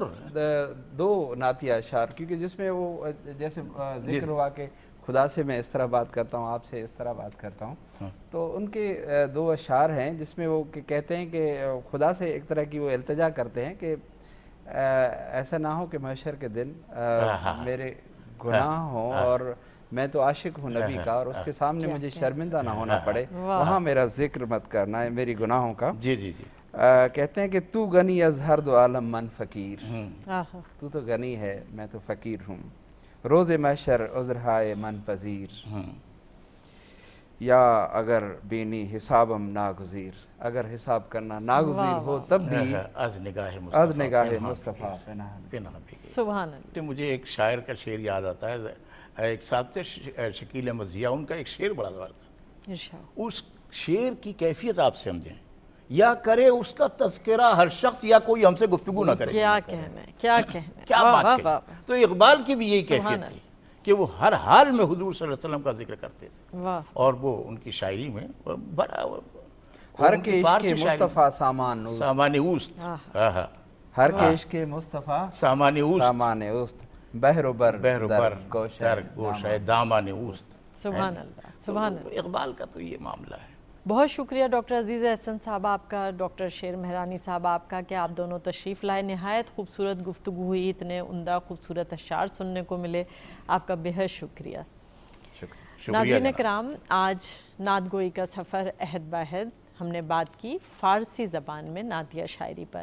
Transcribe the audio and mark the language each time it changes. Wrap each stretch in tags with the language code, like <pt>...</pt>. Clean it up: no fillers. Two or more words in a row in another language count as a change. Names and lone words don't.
<ur>دو نعتیہ اشعار کیونکہ جس میں وہ جیسے ذکر ہوا کہ خدا سے میں اس طرح بات کرتا ہوں، آپ سے اس طرح بات کرتا ہوں، تو ان کے دو اشعار ہیں جس میں وہ کہتے ہیں کہ خدا سے ایک طرح کی وہ التجا کرتے ہیں کہ ایسا نہ ہو کہ محشر کے دن میرے گناہ ہوں اور میں تو عاشق ہوں نبی کا، اور اس کے سامنے مجھے شرمندہ نہ ہونا پڑے، وہاں میرا ذکر مت کرنا ہے میری گناہوں کا۔ جی جی جی، کہتے ہیں کہ</ur> <fa>تو غنی از ہر دو عالم من فقیر، آہا،</fa> <ur>تو تو غنی ہے میں تو فقیر ہوں،</ur> <fa>روز محشر عذرہائے من پذیر، یا اگر بینی حسابم ناگزیر،</fa> <ur>اگر حساب کرنا ناگزیر ہو تب بھی</ur> <fa>از نگاہ مصطفیٰ پناہ بھی۔</fa> <ur>سبحان اللہ۔ تو مجھے ایک شاعر کا شعر یاد آتا ہے، ایک صاحب تھے شکیل احمد ضیاء، ان کا ایک شعر بڑا زبردست تھا، ارشاد۔ اس شعر کی کیفیت آپ سمجھیں، یا کرے اس کا تذکرہ ہر شخص یا کوئی ہم سے گفتگو نہ کرے، کیا کہنا ہے، کیا کہنا ہے، کیا واہ بات واہ کہی۔ تو اقبال کی بھی یہی کیفیت تھی کہ وہ ہر حال میں حضور صلی اللہ علیہ وسلم کا ذکر کرتے تھے، واہ، اور وہ ان کی شاعری میں بڑا</ur> <fa>ہر کے عشق مصطفیٰ سامان اوست، سامان اوست، ہر کے عشق مصطفیٰ سامان اوست، سامان اوست، بحر و بر بحر و بر در گوشہ دامان اوست۔</fa> <ur>سبحان اللہ، سبحان اللہ۔ تو اقبال کا تو یہ معاملہ ہے۔ بہت شکریہ ڈاکٹر عزیز احسن صاحب آپ کا، ڈاکٹر شیر مہرانی صاحب آپ کا، کہ آپ دونوں تشریف لائے، نہایت خوبصورت گفتگو ہوئی، اتنے عمدہ خوبصورت اشعار سننے کو ملے، آپ کا بہت شکریہ۔ ناظرین کرام، آج نعت گوئی کا سفر عہد بعہد ہم نے بات کی فارسی زبان میں نعتیہ شاعری پر۔</ur>